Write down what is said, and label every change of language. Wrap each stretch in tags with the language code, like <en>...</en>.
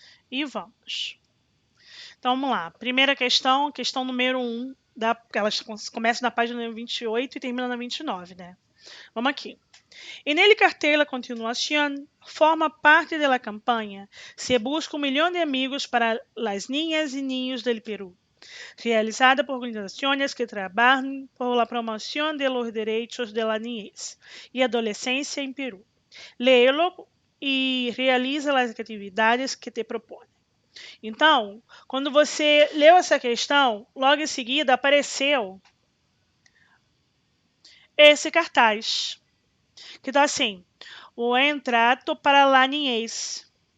<pt>E vamos. Então, vamos lá. Primeira questão número 1. Elas começam na página 28 e terminam na 29, né? Vamos aqui.</pt> <es>En el cartel a continuación forma parte de la campaña Se busca 1 millón de amigos para las niñas y niños del Perú, realizada por organizaciones que trabajan por la promoción de los derechos de la niñez y adolescencia en Perú. Léelo</es> <pt>e realiza as atividades que te propõe. Então, quando você leu essa questão, logo em seguida apareceu esse cartaz, que está assim:</pt> <es>Buen trato para la niñez.</es>